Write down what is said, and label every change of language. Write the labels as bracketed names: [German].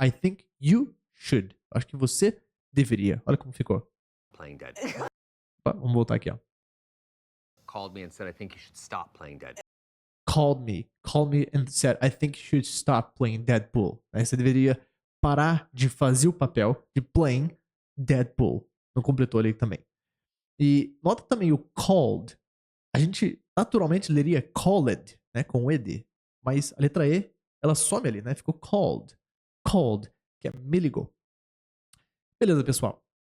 [English] I think you should. [Portuguese] Eu acho que você deveria. Olha como ficou. [English] Playing dead. [Portuguese] Opa, vamos voltar aqui, ó. [English] Called me and said, "I think you should stop playing dead." Called me and said, I think you should stop playing Deadpool. [Portuguese] Aí você deveria parar de fazer o papel de [English] playing Deadpool. [Portuguese] Não completou ali também. E nota também o called. A gente naturalmente leria called, né, com ed. Mas a letra E, ela some ali, né? Ficou called. Called, que é me ligou. Beleza, pessoal.